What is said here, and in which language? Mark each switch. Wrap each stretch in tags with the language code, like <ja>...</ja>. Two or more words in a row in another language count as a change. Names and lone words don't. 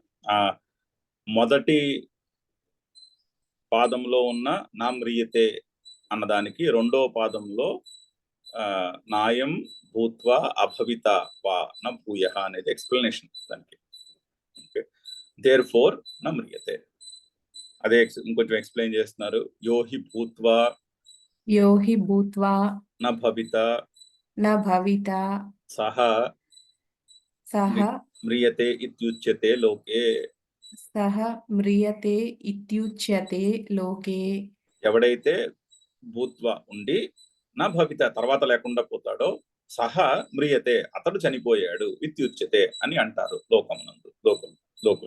<te>ఆ మొదటి పాదంలో ఉన్న నామ్రియతే అన్నదానికి రెండో పాదంలో</te> <sa>నాయం భూత్వా అభవిత వా న భూయ</sa> <te>అనేది ఎక్స్ప్లెనేషన్ దానికి.</te> <en>Okay, therefore నమ్రియతే.</en> <te>అదే ఇంకొంచెం ఎక్స్ప్లెయిన్ చేస్తున్నారు.</te> <sa>యోహి భూత్వా యోహి భూత్వా న భవిత న భవిత సహ సహ మ్రియతే ఇత్యుచ్యతే లోకే. సహ మ్రియతే ఇత్యుచ్యతే లోకే.</sa> <te>ఎవడైతే భూత్వా ఉండి</te> <sa>నా భవిత</sa> <te>తర్వాత లేకుండా పోతాడో</te> <sa>సహ మ్రియతే</sa> <te>అతడు చనిపోయాడు ఇత్యుచ్యతే అని అంటారు లోకమునందు లోకులు.</te>